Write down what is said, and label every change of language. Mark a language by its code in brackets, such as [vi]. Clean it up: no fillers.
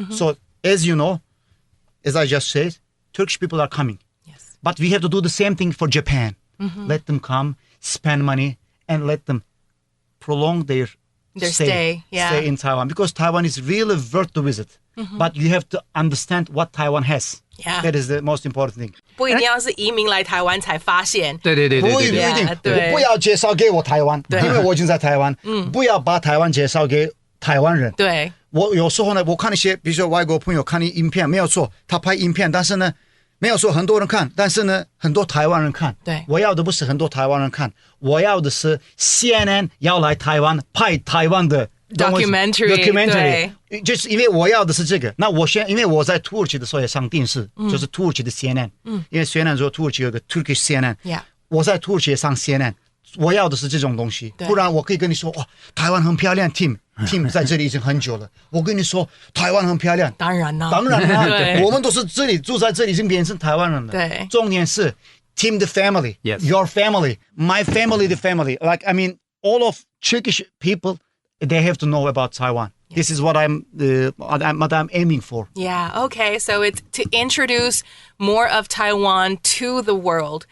[en] So as you know, as I just said, Turkish people are coming. Yes. But we have to do the same thing for Japan. Let them come, spend money, and let them prolong their stay in Taiwan. Because Taiwan is really worth to visit. But you have to understand what Taiwan has. Yeah. That is the most important thing. [zh] 不一定要是移民来台湾才发现。对，不一定，我不要介绍给我台湾，因为我已经在台湾。不要把台湾介绍给台湾人。对，我有时候呢，我看一些，比如说外国朋友看影片，没有错，他拍影片，但是呢，没有说很多人看，但是呢，很多台湾人看。对，我要的不是很多台湾人看，我要的是 CNN 要来台湾拍台湾的。 documentary 就是因为我要的是这个。那因为我在土耳其的时候也上电视，就是土耳其的 CNN。因为 CNN 说土耳其有个 Turkish CNN。我在土耳其也上 CNN。我要的是这种东西，不然我可以跟你说，哇，台湾很漂亮 ，Tim 在这里已经很久了。我跟你说，台湾很漂亮。当然啦，我们都是这里住在这里，已经变成台湾人了。对，重点是 [en] Tim the family, your family, my family, the family. Like I mean, all of Turkish people. They have to know about Taiwan. This is what I'm aiming for. Yeah. Okay. So it's to introduce more of Taiwan to the world.